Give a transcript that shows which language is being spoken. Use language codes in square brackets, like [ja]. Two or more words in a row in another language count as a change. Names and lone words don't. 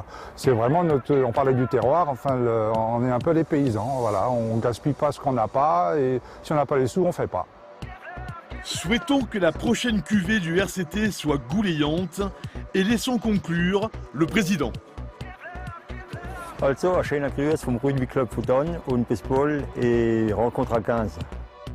[fr] C'est vraiment on parlait du terroir, enfin, on est un peu les paysans, voilà. On ne gaspille pas ce qu'on n'a pas et si on n'a pas les sous, on ne fait pas. Souhaitons que la prochaine cuvée du RCT soit goulayante et laissons conclure le président. [de] Also, eine schöne Grüße vom Rugby Club Futon und bis bald [fr] et rencontre à 15.